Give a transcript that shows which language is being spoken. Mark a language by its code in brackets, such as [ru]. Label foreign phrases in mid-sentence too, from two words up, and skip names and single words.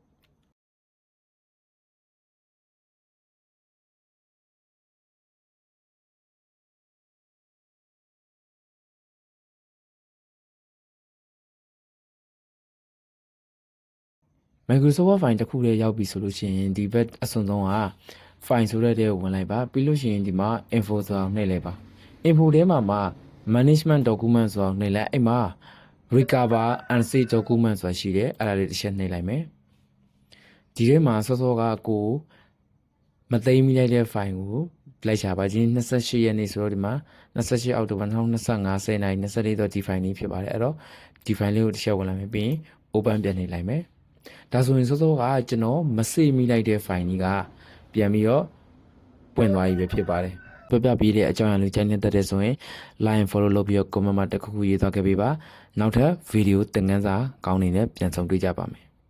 [my] Microsoft Word file တစ်ခုလေးရောက်ပြီဆိုလို့ရှိရင်ဒီဘက်အစွန်ဆုံးက file ဆိုတဲ့ထဲကိုဝင်လိုက်ပါပြီးလို့ရှိရင်ဒီမှာ info ဆိုတာနှိပ်လိုက်ပါ info ထဲမှာ management document ဆိုတာနှိပ်လိုက်အဲ့မှာ [en] recover and save document [my] ဆိုတာရှိတယ်အဲ့ဒါလေးတစ်ချက်နှိပ်လိုက်မယ်ဒီထဲမှာစောစောကကိုမ သိမ်းမိလိုက်တဲ့ file ကိုလိုက်ရှာပါချင်း28ရက်နေ့ဆိုတော့ဒီမှာ28အောက်တိုဘာ2025 10နာရီ24တော့ဒီ file လေးဖြစ်ပါတယ်အဲ့တော့ဒီ file လေးကိုတစ်ချက်ဝင်လိုက်မယ်ပြီးရင် open ပြန်နှိပ်လိုက်မယ်ဒါဆိုရင်စောစောကကျွန်တော်မစိမိလိုက်တဲ့ file ကြီးကပြန်ပြီးတော့ပွင့်သွားပြီပဲဖြစ်ပါတယ်ပြပြပေးတဲ့အကြောင်းအရာလေးကြိုက်နေတဲ့ဆိုရင် [en] like follow [my] လုပ်ပြီးတော့ comment မှာတစ်ခုခုရေးသွားခဲ့ပေးပါနောက်ထပ် video သင်ခန်းစာကောင်းနေနဲ့ပြန်ဆောင်တွေ့ကြပါမယ်